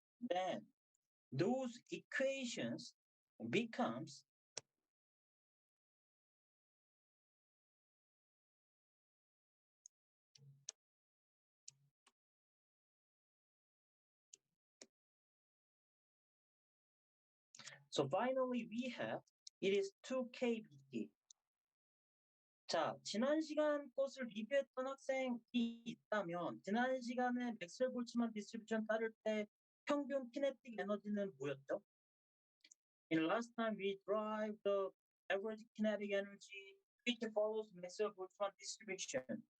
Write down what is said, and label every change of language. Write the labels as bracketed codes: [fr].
[en] Then those equations becomes so finally we have it is 2kbt. [ko] 자, 지난 시간 것을 리뷰했던 학생이 있다면 지난 시간에 맥스웰 볼츠만 디스트리뷰션 따를 때 평균 키네틱 에너지는 뭐였죠? [en] In last time we derived the average kinetic energy which follows Maxwell Boltzmann distribution.